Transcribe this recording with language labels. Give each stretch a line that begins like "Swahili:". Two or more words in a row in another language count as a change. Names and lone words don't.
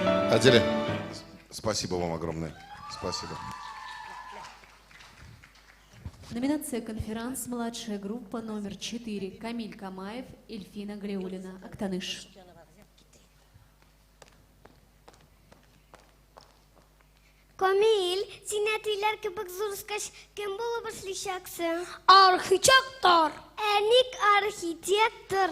Russian: Аделя, спасибо вам огромное. Спасибо. Номинация «Конферанс. Младшая группа» номер 4. Камиль Камаев, Эльфина Галиуллина. Актаныш.
Tatar: Камил, син әтиләр кебек зурскач, кем булып эшләячәксең? Архитектор. Әник архитектор?